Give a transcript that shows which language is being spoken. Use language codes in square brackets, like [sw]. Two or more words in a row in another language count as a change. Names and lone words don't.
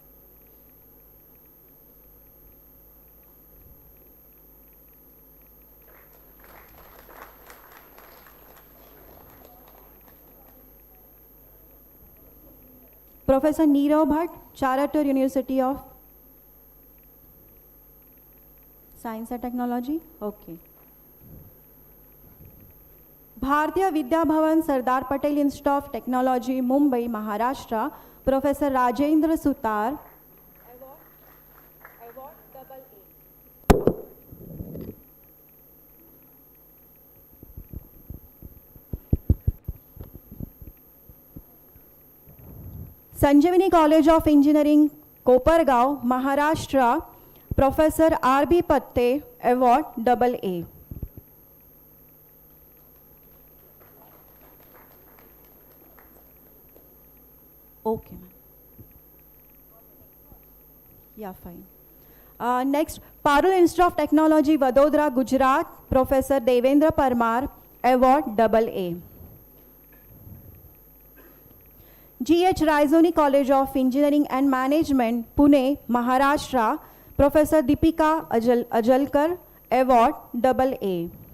[en] Professor Nirav Bhatt, Charator University of Science and Technology. Okay. Bharatiya Vidya Bhavan, Sardar Patel Institute of Technology, Mumbai, Maharashtra. Professor Rajendra Sutar. Award AA. Sanjivani College of Engineering, Kopargaon, Maharashtra. Professor R.B. Patte, Award AA. Okay, ma'am. Yeah, fine. Next, Parul Institute of Technology, Vadodara, Gujarat. Professor Devendra Parmar, Award AA. G.H. Raisoni College of Engineering and Management, Pune, Maharashtra. Professor Deepika Ajalkar, Award AA.